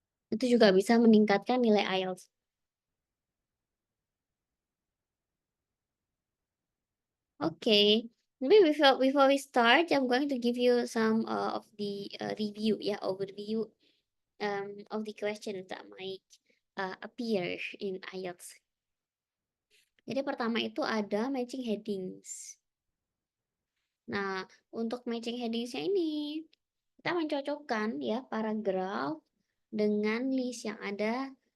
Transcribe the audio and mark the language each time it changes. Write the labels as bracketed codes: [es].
[id] Itu juga bisa meningkatkan nilai IELTS. [en] Okay, maybe before we start, I'm going to give you some of the review, ya, overview of the questions that might appear in IELTS. [id] Jadi pertama itu ada matching headings. Nah, untuk matching headingsnya ini kita mencocokkan ya paragraf dengan list yang ada